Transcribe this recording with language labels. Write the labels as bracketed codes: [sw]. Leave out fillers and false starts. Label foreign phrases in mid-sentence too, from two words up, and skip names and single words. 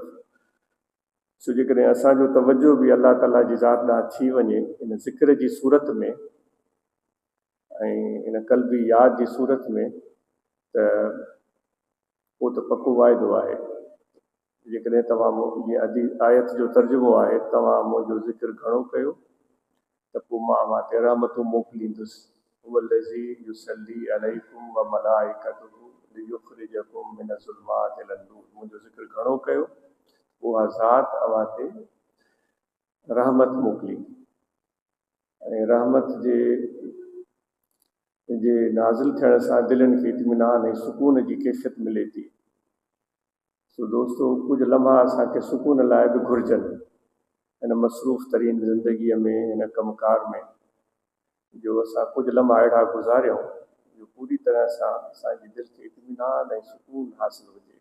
[sd] सो जेकॾहिं असांजो तवज्जो बि अल्लाह ताला जी ज़ात ॾांहुं थी वञे इन ज़िक्र जी सूरत में ऐं इन क़ल्बी यादि जी सूरत में त उहो त पको वाइदो आहे। जेकॾहिं तव्हां जीअं अदी आयत जो तर्जुमो आहे, तव्हां मुंहिंजो ज़िक्र घणो कयो त पोइ मां अव्हां ते रहमतूं मोकिलींदुसि। [ar] والذي يصلي عليكم و ملائكته ليخرجكم من الظلمات إلى النور. [sd] मुंहिंजो ज़िक्र घणो कयो, उहा ज़ात अव्हां ते रहमत मोकिली ऐं रहमत जे नाज़िल थियण सां दिलनि खे इत्मीनान ऐं सुकून जी कैफ़ियत मिले थी। सो दोस्तो, कुझु लम्हा असांखे सुकून लाइ बि घुरिजनि हिन मसरूफ़ तरीन ज़िंदगीअ में, हिन कमकार में, जो असां कुझु लम्हा अहिड़ा गुज़ारियूं जो पूरी तरह सां असांजी दिलि खे इत्मीनान ऐं सुकून हासिल हुजे।